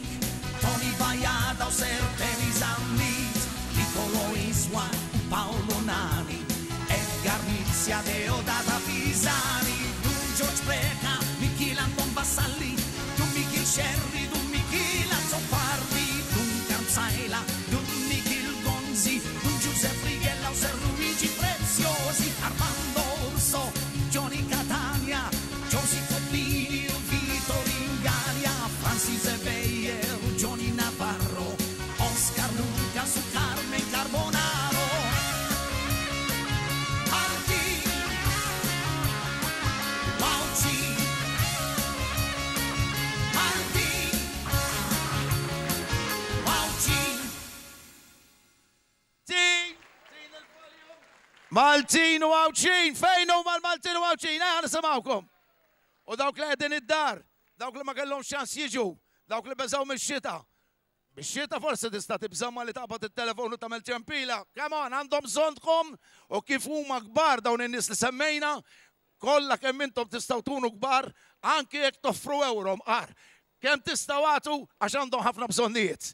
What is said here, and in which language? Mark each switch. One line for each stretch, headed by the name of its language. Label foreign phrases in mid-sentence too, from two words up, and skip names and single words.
Maltese: Tony Vaiada, Serteni Zammit, Piccolo Iswan, Paolo Nani, Edgar Nizia, Deodata Pisani, Dum George Preka, Michil Anton Vassalli, Dum Michil Scerri, Dum Michil Azzopardi, Saila, Dum Michil Gonzi, Dum Giuseppe Rigella, Ser Luigi Preziosi, Armando Orso, Johnny Catania, Josie Coppini, Vito Ringalia, Francis Beyer, Johnny Navarro, Oscar Luca su Carmen Carbonaro, Martin, Wauci, Martin, Maltin u Wauci, fejn huma l-Maltin u Wauci, nisimgħukom. U dawk li qegħdin id-dar, dawk li ma kellhom xans jiġu, dawk li beżgħu mix-xita. Bix-xita forsi tista' tibżamma li taqbad it-telefon u tagħmel ċempila.
English: Come on,
Maltese: għandhom bżonntkom u kif huma kbar dawn in-nies li semmejna, kollha kemm intom tistgħu tkunu kbar, anke jekk toffru euro mqar. Kemm tistgħu għatu għax għandhom ħafna bżonnijiet.